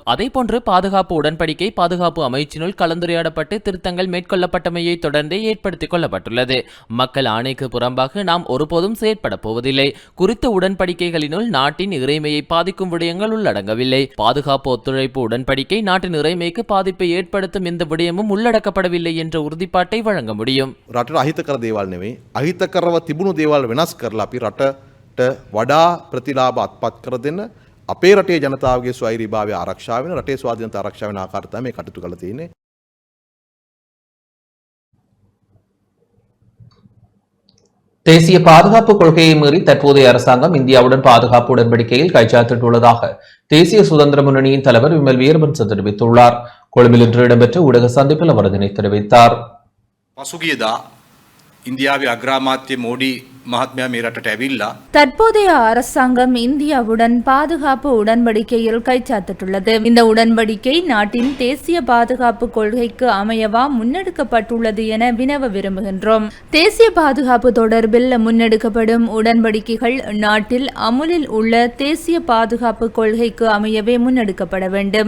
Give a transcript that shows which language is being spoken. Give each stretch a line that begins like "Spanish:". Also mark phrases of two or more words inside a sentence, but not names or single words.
Tamil: அதேபோன்று பாதுகாப்பு உடன்படிக்கை பாதுகாப்பு அமைச்சினுள் கலந்துரையாடப்பட்டு திருத்தங்கள் மேற்கொள்ளப்பட்டமையை தொடர்ந்தே ஏற்படுத்திக் கொள்ளப்பட்டுள்ளது. மக்கள் ஆணைக்கு புறம்பாக நாம் ஒருபோதும் செயற்பட போவதில்லை. குறித்த உடன்படிக்கைகளினுள் நாட்டின் இறைமையை பாதிக்கும் விடயங்கள் உள்ளடங்கவில்லை. பாதுகாப்பு ஒத்துழைப்பு உடன்படிக்கை நாட்டின் இறைமைக்கு பாதிப்பை ஏற்படுத்தும் எந்த விடயமும் உள்ளடக்கப்படவில்லை என்ற உறுதிப்பாட்டை வழங்க முடியும்.
Sinhala: රටට අහිතකර දේවල් නෙවෙයි අහිතකරව තිබුණු දේවල් වෙනස් කරලා අපි රටට වඩා ප්‍රතිලාභ අත්පත් කර දෙන්න අපේ රටේ ජනතාවගේ ස්වෛරීභාවය ආරක්ෂා වෙන රටේ ස්වාධීනතාව ආරක්ෂා වෙන ආකාරයට තමයි කටයුතු කරලා තියෙන්නේ.
Tamil: தேசிய பாதுகாப்பு கொள்கையை மீறி தற்போதைய அரசாங்கம் இந்தியாவுடன் பாதுகாப்பு உடன்படிக்கையில் கைச்சாத்திட்டுள்ளதாக தேசிய சுதந்திர முன்னணியின் தலைவர் விமல் வீரவன்ச தெரிவித்துள்ளார். கொழும்பில் இன்று இடம்பெற்ற ஊடக சந்திப்பில் அவர் இதனை தெரிவித்தார்.
Sinhala: පසුගියදා ඉන්දියාවේ අග්‍රාමාත්‍ය මෝඩි මහත්මයා මේ රටට ඇවිල්ලා
Tamil: தற்போதைய அரசாங்கம் இந்தியாவுடன் பாதுகாப்பு உடன்படிக்கையில் கைச்சாத்திட்டுள்ளது. இந்த உடன்படிக்கை நாட்டின் தேசிய பாதுகாப்பு கொள்கைக்கு அமையவா முன்னெடுக்கப்பட்டுள்ளது என வினவ விரும்புகின்றோம். தேசிய பாதுகாப்பு தொடர்பில் முன்னெடுக்கப்படும் உடன்படிக்கைகள் நாட்டில் அமுலில் உள்ள தேசிய பாதுகாப்பு கொள்கைக்கு அமையவே முன்னெடுக்கப்பட வேண்டும்.